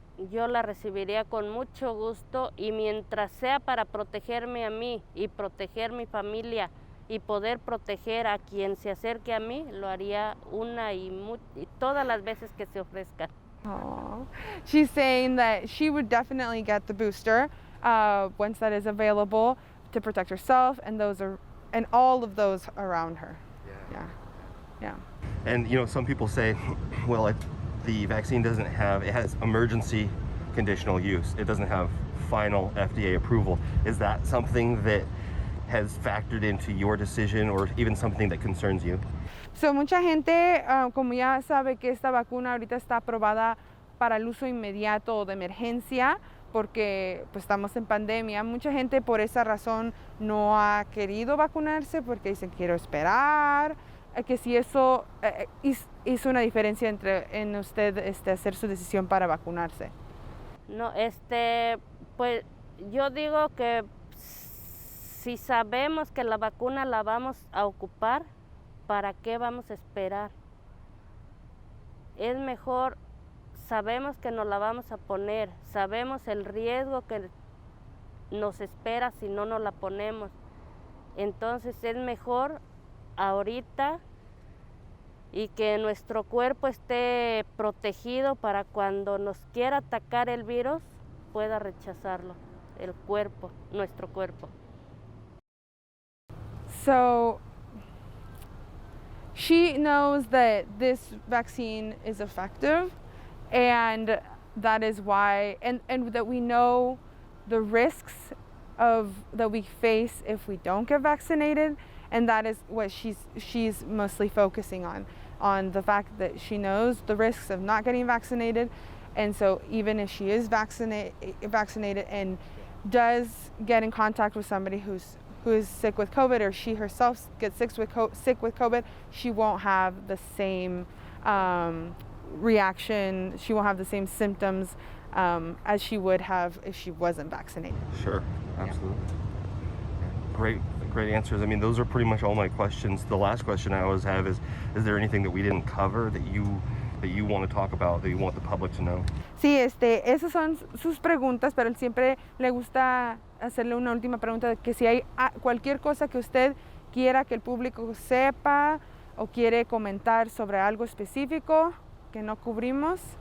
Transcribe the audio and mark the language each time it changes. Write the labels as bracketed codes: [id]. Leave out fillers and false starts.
[es] Yo la recibiría con mucho gusto, y mientras sea para protegerme a mí y proteger mi familia y poder proteger a quien se acerque a mí, lo haría una y todas las veces que se ofrezca. Aww. [en] She's saying that she would definitely get the booster once that is available to protect herself and all of those around her. Yeah. And you know, some people say, well, if the vaccine it has emergency conditional use. It doesn't have final FDA approval. Is that something that has factored into your decision or even something that concerns you? [es] So, mucha gente, como ya sabe que esta vacuna ahorita está aprobada para el uso inmediato o de emergencia, porque pues estamos en pandemia, mucha gente por esa razón no ha querido vacunarse porque dicen quiero esperar, que si eso hizo una diferencia en usted hacer su decisión para vacunarse. No, pues yo digo que si sabemos que la vacuna la vamos a ocupar, ¿para qué vamos a esperar? Es mejor, sabemos que nos la vamos a poner, sabemos el riesgo que nos espera si no nos la ponemos. Entonces es mejor ahorita y que nuestro cuerpo esté protegido para cuando nos quiera atacar el virus, pueda rechazarlo, el cuerpo, nuestro cuerpo. [en] So, she knows that this vaccine is effective, and that is why, and that we know the risks that we face if we don't get vaccinated, and that is what she's mostly focusing on the fact that she knows the risks of not getting vaccinated, and so even if she is vaccinated and does get in contact with somebody who is sick with COVID, or she herself gets sick with COVID, she won't have the same reaction, she won't have the same symptoms as she would have if she wasn't vaccinated. Sure, absolutely. Yeah. Great answers. I mean, those are pretty much all my questions. The last question I always have is there anything that we didn't cover that you want to talk about, that you want the public to know? [es] Sí, esas son sus preguntas, pero él siempre le gusta hacerle una última pregunta, de que si hay cualquier cosa que usted quiera que el público sepa o quiere comentar sobre algo específico que no cubrimos.